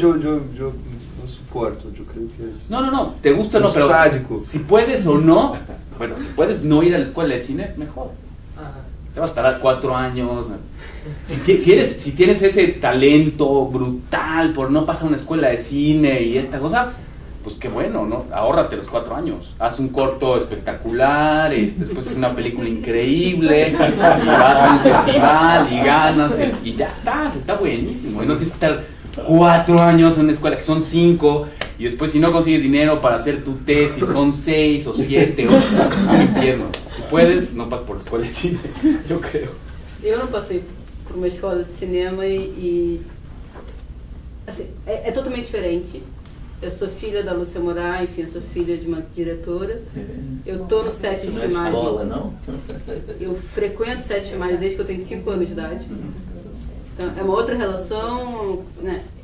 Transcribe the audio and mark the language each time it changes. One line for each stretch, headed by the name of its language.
Portuguese: eu não suporto, eu creio que é
Spanish: No, te gusta o no, Un pero sádico. si puedes o no, bueno, si puedes no ir a la escuela de cine, mejor. Aham. Te vas a tardar 4 años. Si tienes ese talento brutal por no pasar a una escuela de cine y esta cosa, pues qué bueno, ¿no? Ahórrate los 4 años. Haz un corto espectacular, después es una película increíble, y vas a un festival y ganas, y ya está buenísimo. Y no tienes que estar 4 años en una escuela, que son 5, y después si no consigues dinero para hacer tu tesis, son 6 o 7, un infierno. Si puedes, no pasas por la escuela de cine, yo creo.
Portuguese: Eu não passei por uma escola de cinema e assim, é totalmente diferente. Eu sou filha da Lúcia Moraes, enfim, eu sou filha de uma diretora. Eu tô no set de Não é filmagem. escola, não? Eu frequento set de filmagem desde que eu tenho 5 anos de idade. Então, é uma outra relação, né?